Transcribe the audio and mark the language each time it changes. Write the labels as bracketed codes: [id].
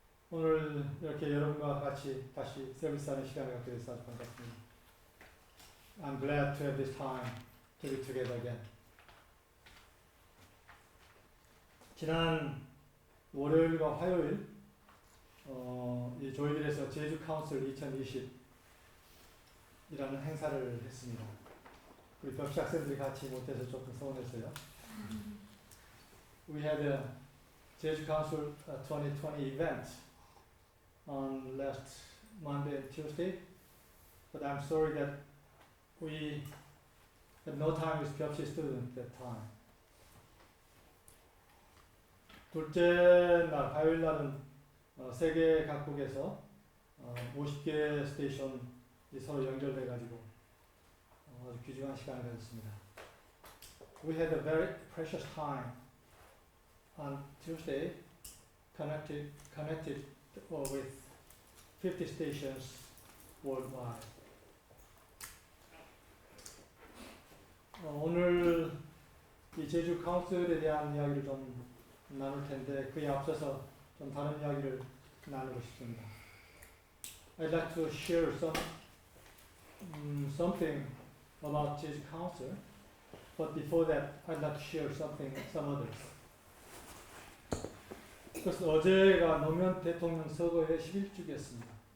[ko] 오늘 이렇게 여러분과 같이 다시 서비스하는 시간을 갖게 돼서 아주 반갑습니다. [en] I'm glad to have this time to be together again. [ko] 지난 월요일과 화요일 이 조이빌에서 제주카운슬 2020이라는 행사를 했습니다. 우리 벽시 학생들이 같이 못해서 조금 서운했어요. [en] We had a Jeju-Council 2020 event on last Monday and Tuesday, but I'm sorry that we had no time with 벽시 students that time. [ko] 둘째 날, 화요일 날은 세계 각국에서 50개 스테이션이 서로 연결돼가지고 아주 귀중한 시간을 가졌습니다. [en] We had a very precious time on Tuesday, connected with 50 stations worldwide. [ko] 오늘 이 제주 카운슬에 대한 이야기를 좀 나눌 텐데 그에 앞서서 좀 다른 이야기를 나누고 싶습니다. [en] I'd like to share something about Jeju Council, but before that, I'd like to share some others. [ko] 그래서 어제가 노무현 대통령 서거의 11주기였습니다.